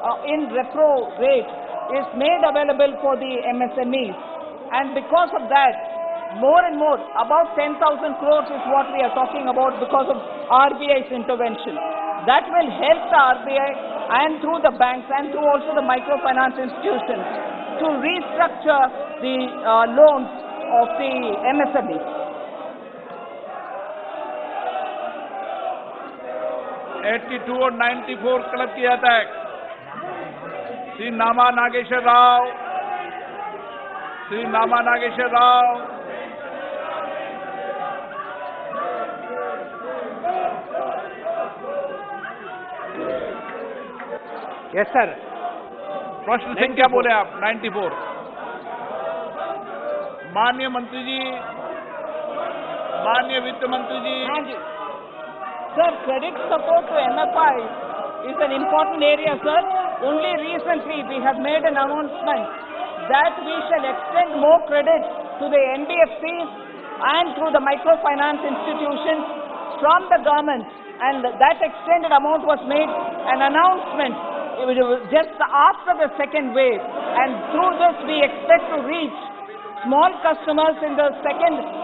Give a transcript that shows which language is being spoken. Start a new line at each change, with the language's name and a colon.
English: in repo rate is made available for the MSMEs, and because of that, more and more, about 10,000 crores is what we are talking about because of RBI's intervention. That will help the RBI and through the banks and through also the microfinance institutions to restructure the loans of the MSMEs.
Hindi: 82 और 94 club किया था श्री नामा नागेश्वर राव, श्री नामा Nageshwar Rao.
English: Yes sir.
Hindi: प्रश्न संख्या बोले आप 94। माननीय मंत्री जी, माननीय वित्त मंत्री जी। हाँ जी
English: sir, credit support to MFI is an important area, sir. Only recently we have made an announcement that we shall extend more credit to the NBFCs and through the microfinance institutions from the government, and that extended amount was made an announcement just after the second wave, and through this we expect to reach small customers in the second,